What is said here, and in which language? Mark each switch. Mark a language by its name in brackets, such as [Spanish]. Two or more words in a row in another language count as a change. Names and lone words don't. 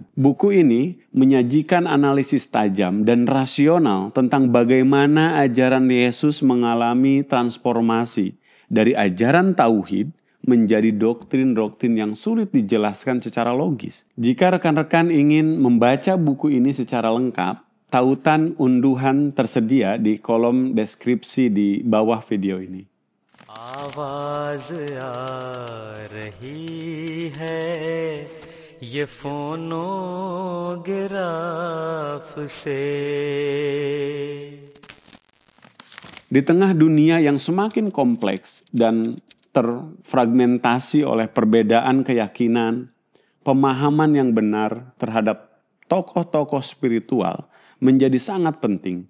[Indonesian] Buku ini menyajikan analisis tajam dan rasional tentang bagaimana ajaran Yesus mengalami transformasi dari ajaran tauhid menjadi doktrin-doktrin yang sulit dijelaskan secara logis. Jika rekan-rekan ingin membaca buku ini secara lengkap, tautan unduhan tersedia di kolom deskripsi di bawah video ini. [Hindi] आवाज आ रही है ये फोनोग्राफ से. [Indonesian] Di tengah dunia yang semakin kompleks dan terfragmentasi oleh perbedaan keyakinan, pemahaman yang benar terhadap tokoh-tokoh spiritual menjadi sangat penting.